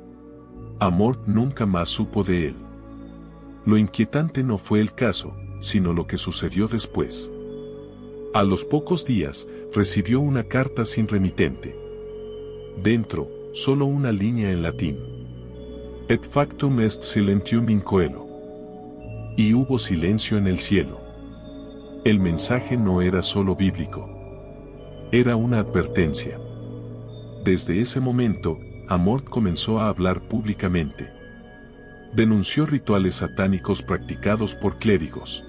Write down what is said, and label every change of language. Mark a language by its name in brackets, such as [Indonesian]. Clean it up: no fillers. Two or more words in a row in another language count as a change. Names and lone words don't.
[Spanish] Amort nunca más supo de él. Lo inquietante no fue el caso, sino lo que sucedió después. A los pocos días, recibió una carta sin remitente. Dentro, solo una línea en latín. [Latin] Et factum est silentium in coelo. [Spanish] Y hubo silencio en el cielo. El mensaje no era solo bíblico. Era una advertencia. Desde ese momento, Amort comenzó a hablar públicamente. Denunció rituales satánicos practicados por clérigos.